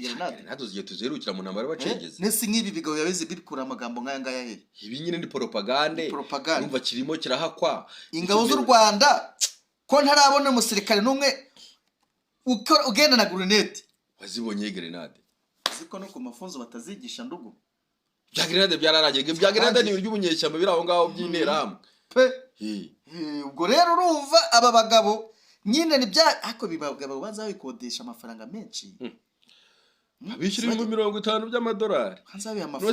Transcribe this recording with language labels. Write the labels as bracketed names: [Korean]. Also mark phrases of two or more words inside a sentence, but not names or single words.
[Kinyarwanda] Grenade zigiye tuzerukira mu ntambara bacengeze. Nese nk'ibi bigabo yabize bikura amagambo nkaya ngaya he. Ibi nyine ni propagande. Urumva kirimo kirahakwa. Ingabo z'u Rwanda ko ntarabona umusirikare n'umwe ugenda na grenade. Wazibonye grenade. Ziko no ku mafunzo batazigisha ndugu. Bya grenade byararangije. Bya grenade ni iby'ubunyeshyamba biri aho ngaho by'intera hamwe. Pe. Ubwo rero urumva aba bagabo nyine ni bya ako bibagabo baza bikodesha amafaranga menshi. Abishyura 50 by'amadolari. Hanzabe amafaranga.